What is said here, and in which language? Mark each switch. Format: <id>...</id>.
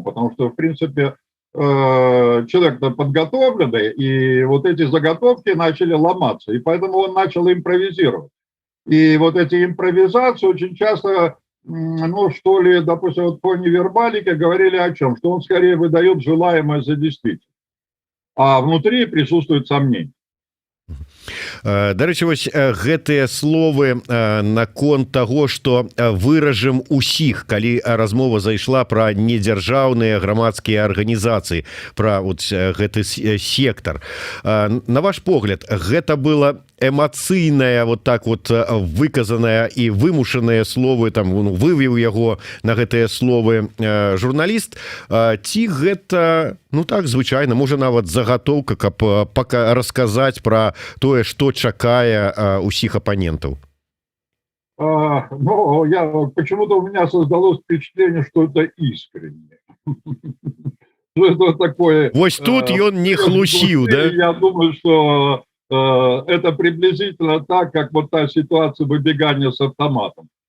<ru>Потому что, в принципе, человек-то подготовленный, и вот эти заготовки начали ломаться, и поэтому он начал импровизировать. И вот эти импровизации очень часто, ну, что ли, допустим, вот по невербалике говорили о чем? Что он скорее выдает желаемое за действительное, а внутри присутствует сомнение.</ru> <be>Дарэчы, вось гэтыя словы наконт таго, што выражым усіх, калі размова зайшла пра недзяржаўныя грамадскія арганізацыі, пра вот гэты сектар. На ваш погляд, гэта было эмацыйнае,</be> <ru>вот так вот</ru> <be>выказанае і вымушаныя словы, там, вывеў яго на гэтыя словы журналіст, ці гэта, ну так, звычайна, можа нават загатоўка, каб расказаць пра тое, што чакае усіх апонентаў?</be> <ru>Ну, почему-то у меня создалось впечатление, что это искренне. Что это такое?</ru> <be>Вось тут ён не хлусіў, да?</be> <ru>Я думаю, что это приблизительно так, как вот та ситуация выбегания с автоматом.</ru>